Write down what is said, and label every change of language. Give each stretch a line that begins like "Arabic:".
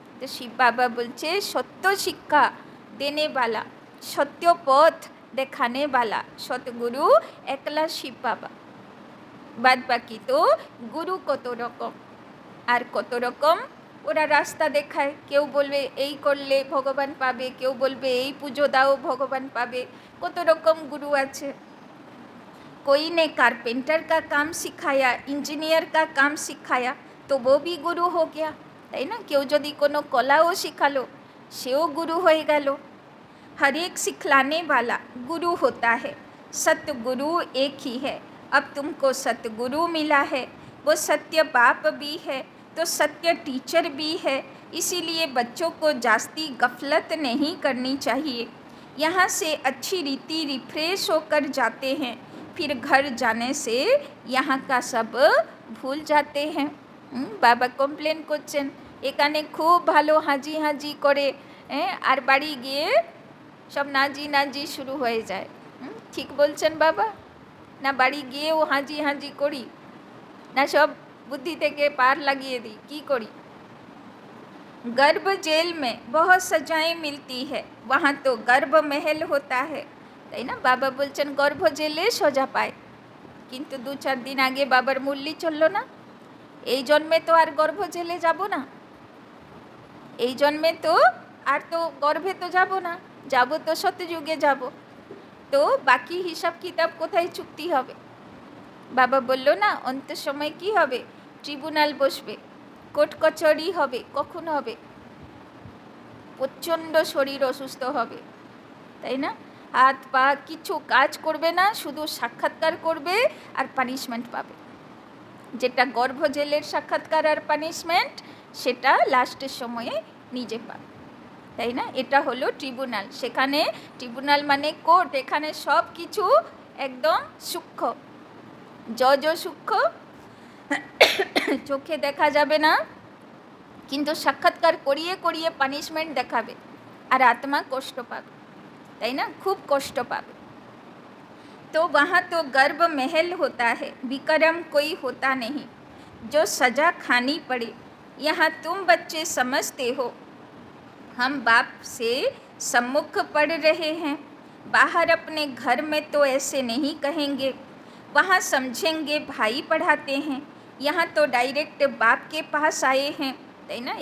Hindi: तो शिव बाबा बोलছে सत्य शिक्षा देने वाला, सत्य पथ देखाने वाला सतगुरु एकला शिव बाबा, बाद बाकी तो गुरु कत रकम और कत रकम
Bangla: ওরা রাস্তা দেখায়, কেউ বলবে এই করলে ভগবান পাবে, কেউ বলবে এই পুজো দাও ভগবান পাবে, কত রকম গুরু আছে।
Hindi: कोई ने कारपेंटर का काम सिखाया, इंजीनियर का काम सिखाया तो वो भी गुरु हो गया,
Bangla: তাই না? কেউ যদি কোনো কলাও শিখালো সেও গুরু হয়ে গেল।
Hindi: हर एक सिखलाने वाला गुरु होता है, सतगुरु एक ही है। अब तुमको सतगुरु मिला है, वो सत्य बाप भी है तो सत्य टीचर भी है, इसीलिए बच्चों को जास्ती गफलत नहीं करनी चाहिए। यहाँ से अच्छी रीति रिफ्रेश होकर जाते हैं, फिर घर जाने से यहाँ का सब भूल जाते हैं।
Bangla: बाबा कमप्लेन करছেন এখানে খুব ভালো হাজি হাজি করে, আর বাড়ি গিয়ে সব নাজি নাজি শুরু হয়ে যায়। ঠিক বলছেন বাবা? না বাড়ি গিয়েও হাজি হাজি করি, না সব বুদ্ধি থেকে পার লাগিয়ে দিই, কি করি?
Hindi: गर्भ जेल में बहुत सजाएं मिलती है, वहाँ तो गर्भ महल होता है,
Bangla: তাই না? বাবা বলছেন গর্ভ জেলে সজা পায়, কিন্তু 2-4 দিন আগে বাবার মুরলি চললো না। এই জন্মে তো আর গর্ভ জেলে যাব না, এই জন্মে তো আর তো গর্ভে তো যাব না, যাব তো সত্যযুগে যাব, তো বাকি হিসাব কিতাব কোথায় চুক্তি হবে? বাবা বলল না অন্তের সময় কি হবে? ট্রিব্যুনাল বসবে, কোর্ট কচুরি হবে। কখন হবে? প্রচণ্ড শরীর অসুস্থ হবে, তাই না? হাত পা কিছু কাজ করবে না, শুধু সাক্ষাৎকার করবে আর পানিশমেন্ট পাবে। যেটা গর্ভ জেলের সাক্ষাৎকার আর পানিশমেন্ট সেটা লাস্টের সময়ে নিজে পাবে, তাই না? এটা হলো ট্রিব্যুনাল। সেখানে ট্রিব্যুনাল মানে কোর্ট, এখানে সব কিছু একদম সূক্ষ্ম, জজও সূক্ষ্ম, চোখে দেখা যাবে না, কিন্তু সাক্ষাৎকার করিয়ে করিয়ে পানিশমেন্ট দেখাবে আর আত্মা কষ্ট পাবে, তাই না? খুব কষ্ট পাবে।
Hindi: तो वहाँ तो गर्भ महल होता है, विक्रम कोई होता नहीं जो सजा खानी पड़े। यहाँ तुम बच्चे समझते हो हम बाप से सम्मुख पढ़ रहे हैं, बाहर अपने घर में तो ऐसे नहीं कहेंगे, वहाँ समझेंगे भाई पढ़ाते हैं, यहाँ तो डायरेक्ट बाप के पास आए हैं,
Bangla: তাই না?